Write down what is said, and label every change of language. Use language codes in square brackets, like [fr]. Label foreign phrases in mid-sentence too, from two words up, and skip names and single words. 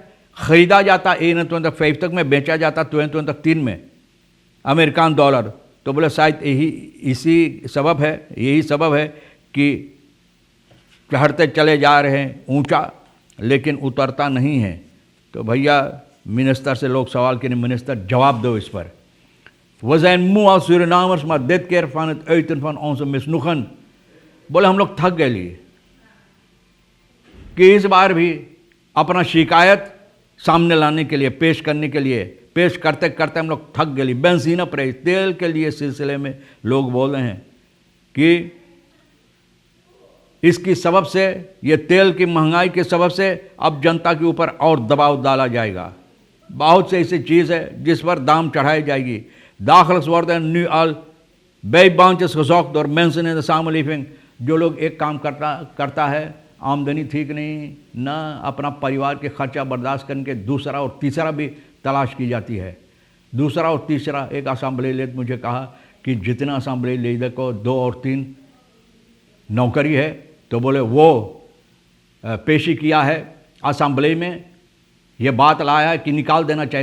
[hns] ख़रीदा जाता 21 तक में, बेचा जाता 22 तक 3 में [en] American dollar. [hns] तो बोले शायद यही सबब है कि चढ़ते चले जा रहे हैं ऊंचा, लेकिन उतरता नहीं है। तो भैया मिनिस्टर से लोग सवाल करें, मिनिस्टर जवाब दो इस पर। [nl] We zijn moe als Surinamers, maar dit keer van het uiten van onze misnoegen। [hns] बोले हम लोग थक गए लिए कि इस बार भी अपना शिकायत सामने लाने के लिए, पेश करने के लिए, पेश करते करते हम लोग थक गए। बेंजीन प्राइस, तेल के लिए सिलसिले में लोग बोल रहे हैं कि इसकी सबब से, ये तेल की महंगाई के सबब से अब जनता के ऊपर और दबाव डाला जाएगा। बहुत से ऐसी चीज़ है जिस पर दाम चढ़ाई जाएगी। [nl] Dagelijks worden nu al bijbaantjes gezocht door mensen in de samenleving। [hns] जो लोग एक काम करता है, आमदनी ठीक नहीं, ना अपना परिवार के खर्चा बर्दाश्त करने के दूसरा और तीसरा भी तलाश की जाती है। दूसरा और तीसरा, एक [en] assembly leader [hns] मुझे कहा कि जितना [en] assembly leader [hns] को 2 और 3 नौकरी है, तो बोले वो पेशी किया है असेंबली में, ये बात लाया है कि निकाल देना चाहिए।